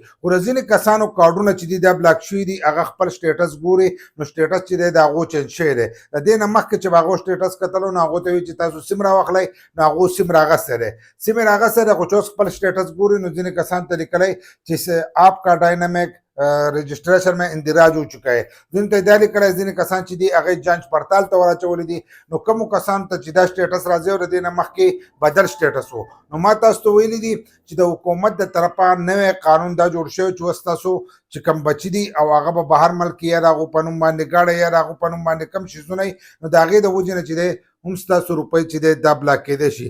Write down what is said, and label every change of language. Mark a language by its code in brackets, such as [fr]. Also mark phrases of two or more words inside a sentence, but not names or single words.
[ps] خو د ځینې کسانو کارډونه چې دي دا بلاک شوي دي هغه خپل سټیټس ګوري نو سټیټس چې دی د هغو چینج شوی دی. د دې نه مخکې چې به هغو سټیټس کتلو نو هغو ته وي چې تاسو سیم راواخلئ نو هغو سیم راغستی دی. سیم یې راغستی دی خو چې اوس خپل سټیټس ګوري نو ځینې کسانو ته لیکلی چې [ur] آپ کا ډاینامیک رجسٹریشن میں اندراج ہو چکا ہے. [ps] ځینې ته دا لیکلی ځینې کسان چې دي هغې جانچ پړتال ته ور اچولی دي. نو کومو کسانو ته چې دا سټیټس راځي او د دې نه مخکې بدل سټیټس و نو ما تاسو ته ویلي دي چې د حکومت د طرفه نوی قانون دا جوړ شوی چې اوس تاسو چې کوم بچي دي او هغه به بهر ملک یا د هغو په نوم باندې ګاډی یا د هغو په نوم باندې کوم شیزونه وي نو د هغې د وجې نه چې دی هم ستاسو روپۍ چې دی دا بلاک کېدی شي.